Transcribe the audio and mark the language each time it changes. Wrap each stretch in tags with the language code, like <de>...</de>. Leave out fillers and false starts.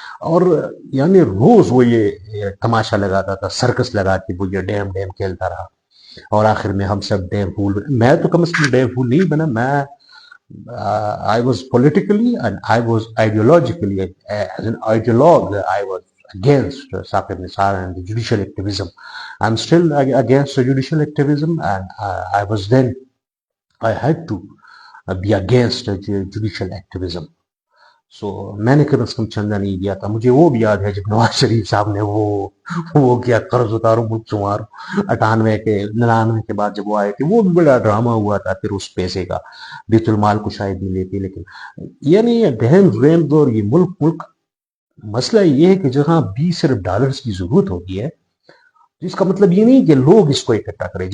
<ur>اور یعنی روز وہ یہ تماشا لگاتا تھا, سرکس لگا کے وہ یہ ڈیم کھیلتا رہا, اور آخر میں ہم سب ڈیم فول, میں تو کم از کم ڈیم فول نہیں بنا, میں</ur> <en>I was politically and I was ideologically, as an ideologue, I was against Saqib Nisar and the judicial activism. I'm still against the judicial activism, and I was then, I had to be against judicial activism.</en> <ur>سو میں نے کم از کم چندہ نہیں دیا تھا. مجھے وہ بھی یاد ہے جب نواز شریف صاحب نے وہ کیا قرض اتارو ملک سنوارو 99 کے بعد جب وہ آئے تھے, وہ بھی بڑا ڈرامہ ہوا تھا. پھر اس پیسے کا بیت المال کو شاید نہیں لیتے, لیکن یعنی یہ ڈیم اور یہ ملک مسئلہ یہ ہے کہ جہاں 20 ارب ڈالرز کی ضرورت ہوتی ہے, جس کا مطلب یہ نہیں کہ لوگ اس کو اکٹھا کریں.</ur>